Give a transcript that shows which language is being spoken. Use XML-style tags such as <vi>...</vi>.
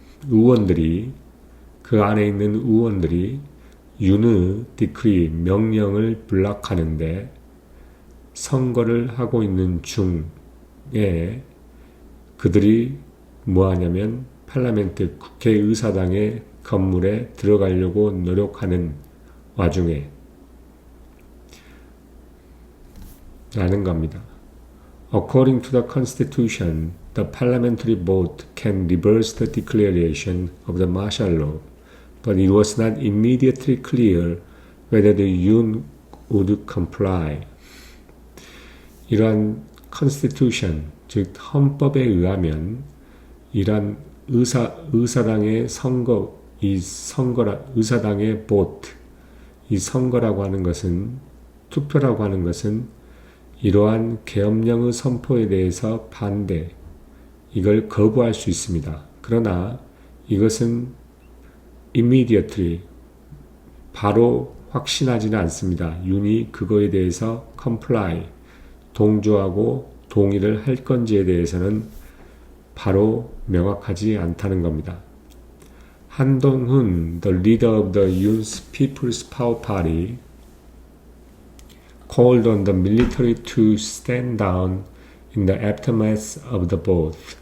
<ko>의원들이 그 안에 있는 의원들이 윤의 디크리 명령을 블락하는데 선거를 하고 있는 중에 그들이 뭐 하냐면 팔라멘트 국회의사당의 건물에 들어가려고 노력하는 와중에 라는 겁니다.</ko> <en>According to the Constitution, the parliamentary vote can reverse the declaration of the martial law, but it was not immediately clear whether the Yun would comply.</en> <ko>이러한 Constitution, 즉 헌법에 의하면 이러한 의사당의 선거, 의사당의 vote, 이 선거라고 하는 것은, 투표라고 하는 것은 이러한 계엄령의 선포에 대해서 반대, 이걸 거부할 수 있습니다. 그러나 이것은 immediately, 바로 확신하지는 않습니다. 윤이 그거에 대해서 comply, 동조하고 동의를 할 건지에 대해서는 바로 명확하지 않다는 겁니다.</ko> <en>한동훈, the leader of the Yoon's People's Power Party, called on the military to stand down in the aftermath of the vote.</en>